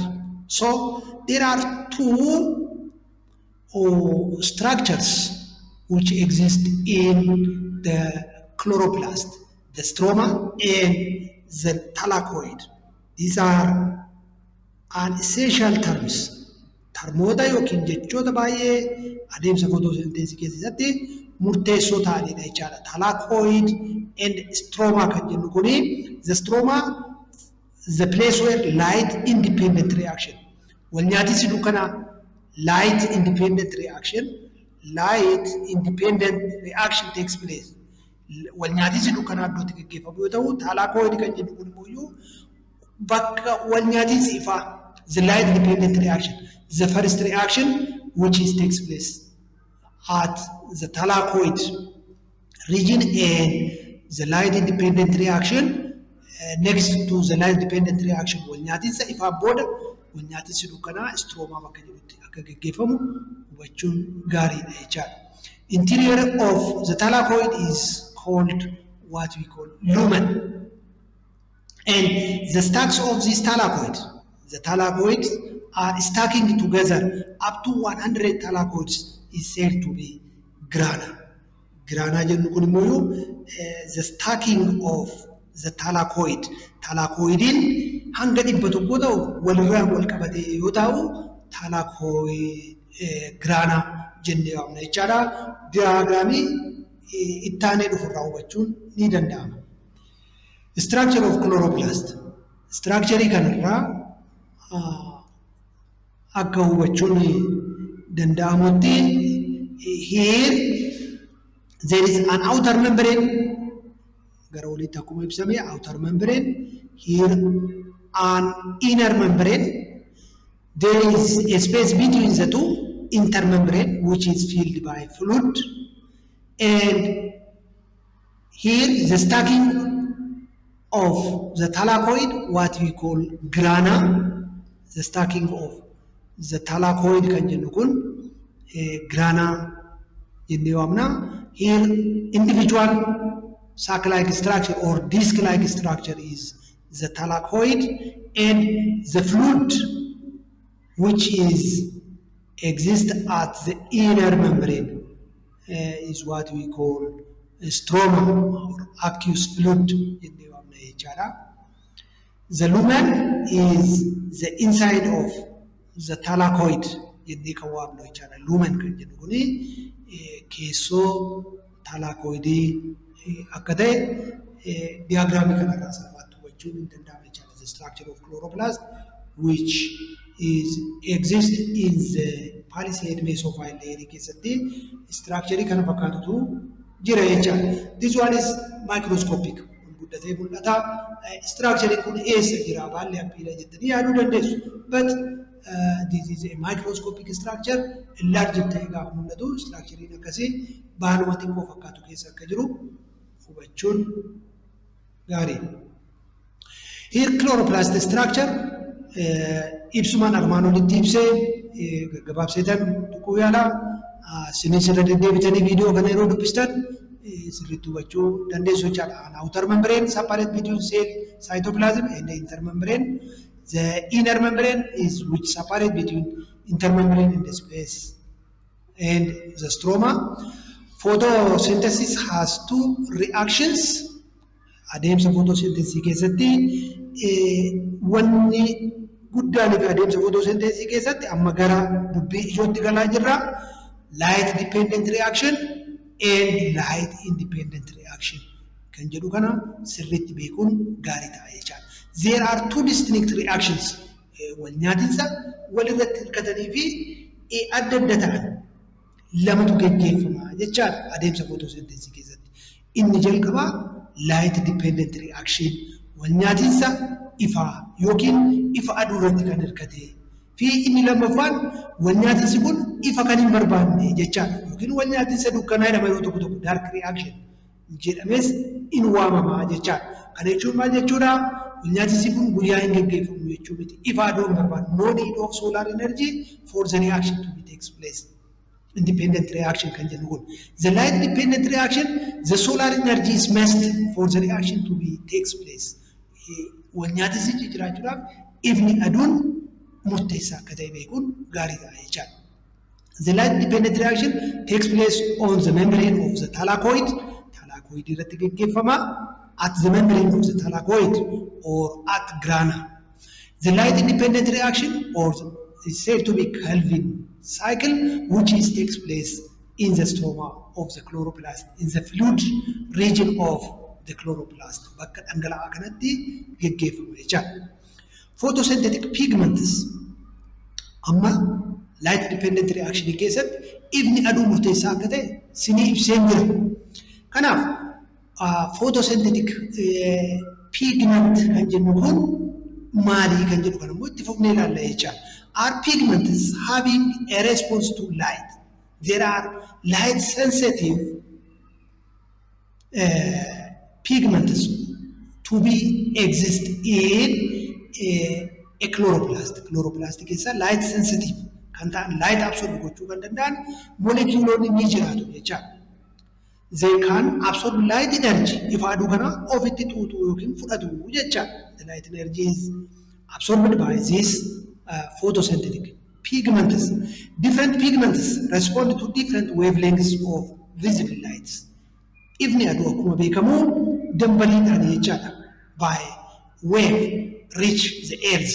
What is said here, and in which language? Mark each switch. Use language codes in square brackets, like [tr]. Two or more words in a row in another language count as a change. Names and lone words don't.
[en] So there are two structures which exist in the chloroplast, the stroma and the thylakoid. These are unessential terms. [om] Termoota yookiin jechoota baay'ee adeemsa photosynthesis keessatti murteessoo ta'anidha jechaadha. [en] Thylakoid and stroma [om] kan jennu kuni, [en] the stroma, the place where light independent reaction. [om] Walnyaatisi dukkana [en] light independent reaction takes place. [om] Walnyaatisi dukkana iddootti gaggeeffamu yoo ta'u, thylakoid kan jennu kun immoo bakka walnyaatisi ifaa, [en] the light independent reaction. the first reaction which is takes place at the thylakoid region and the light independent reaction next to the light dependent reaction [om] walnyaatinsa ifaa booda walnyaatinsi dukkanaa stroma bakka jedhutti akka geggeeffamu hubachuun gaariidha jechaadha. [en] Interior of the thylakoid is called what we call lumen, and the stacks of this the thylakoids are stacking together up to 100 thylakoids is said to be grana. [om] Grana jennu kun immoo [en] the stacking of the [om] thylakoidin hanga dhibba tokko ta'u walirraa wal qabate yoo ta'u thylakoid grana jennee waamna jechaadha. Diyaagiraamii ittaanee dhufurraa hubachuun ni danda'ama. [en] Structure of chloroplast. [om] Structure kanarraa akka hubachuun danda'amutti [en] here there is an outer membrane [om] gara olitti akkuma [en] ibsame outer membrane, here an inner membrane, there is a space between the two, intermembrane, which is filled by fluid, and here the stacking of the thylakoid, what we call grana, the stacking of the thylakoid [om] kan jennu kun grana jennee waamna. [en] Here individual sac-like structure or disc-like structure is the thylakoid, and the fluid which exists at the inner membrane is what we call stroma or aqueous fluid. The lumen is the inside of the thylakoid. [om] Lumen kan jennu kuni keessoo thylakoidii akka ta'e diyaagiraamii kanarraa salphaatti hubachuun ni danda'ama jechaadha. [en] The structure of chloroplast which exists in the palisade mesophyll layer [om] keessatti structure kana fakkaatutu jira jechaadha. [en] This one is microscopic. [om] Guddatee mul'ata. Structure kun eessa jira baalli appiidha jettanii yaaduu dandeessu. [en] But this is a microscopic structure. [om] Large ta'ee gaafa mul'atu structurein akkasii baaluma xiqqoo fakkaatu keessa akka jiru hubachuun gaariidha. [en] Here chloroplast structure [om] ibsumaan armaan olitti ibsee gaggabaabseetan tuquu yaala. Isinis irra deddeebitanii viidiyoo kana yeroo dubbistan sirriitti hubachuu dandeessu jechaadha. [en] An outer membrane separate between cell cytoplasm and the intermembrane. The inner membrane is which separate between intermembrane and the space and the stroma. Photosynthesis has two reactions. [om] Adeemsa photosynthesis keessatti wanni guddaan fi adeemsa photosynthesis keessatti amma gara dubbii ijootti galaa jirra. [en] Light dependent reaction and light independent reaction [om] kan jedhu kana sirriitti beekuun gaarii ta'a jechaadha. [en] There are two distinct reactions. [om] Walnyaatinsa walirratti hirkatanii fi adda adda ta'an lamatu gaggeeffama jechaadha adeemsa photosynthesis keessatti. Inni jalqabaa [en] light dependent reaction [om] walnyaatinsa ifaa yookiin ifa aduu irratti kan hirkate fi inni lammaffaan walnyaatinsi kun ifa kan hin barbaanne jechaadha yookiin walnyaatinsa dukkanaa jedhama yoo tokko tokko [en] dark reaction [om] jedhames in waamama jechaadha. Kana jechuun maal jechuudha? Walnyaatinsi kun guyyaa hin gaggeeffamu jechuu miti. Ifa aduu hin barbaanne. [en] No need of solar energy for the reaction to be takes place. Independent reaction [om] kan jennu kun. [en] The light dependent reaction, the solar energy is must for the reaction to be takes place. [om] Walnyaatinsi jiraachuudhaaf ifni aduun murteessaa akka ta'e beekuun gaariidha jechaadha. [en] The light dependent reaction takes place on the membrane of the thylakoid. [om] Thylakoid irratti gaggeeffama. [en] At the membrane of the thylakoid or at grana. The light independent reaction or is said to be Calvin cycle, which takes place in the stroma of the chloroplast, in the fluid region of the chloroplast. [om] Bakka dhangala'aa kanatti gaggeeffama jechaadha. [en] Photosynthetic pigments [om] amma [en] light dependent reaction [om] keessatti ifni aduu murteessaa akka ta'e sinii ibseen jira. Kanaaf [en] photosynthetic pigment [om] kan jennu kun maali kan jedhu kana immoo itti fufnee ilaalla jechaadha. [en] Are pigments having a response to light? There are light sensitive pigments to be exist in a chloroplast. [om] Chloroplast keessa [en] light sensitive [om] kan ta'an [en] light absorb [om] gochuu kan danda'an moleculoonni ni jiraatu jechaadha. [en] They can absorb light energy if [om] aduu kana ofitti xuuxuu yookiin fudhatu jechaadha. [en] The light energy is absorbed by this photosynthetic pigments. Different pigments respond to different wavelengths of visible lights. [om] Ifni aduu akkuma beekamu dambaliidhaan jechaadha. [en] By wave reach the earth.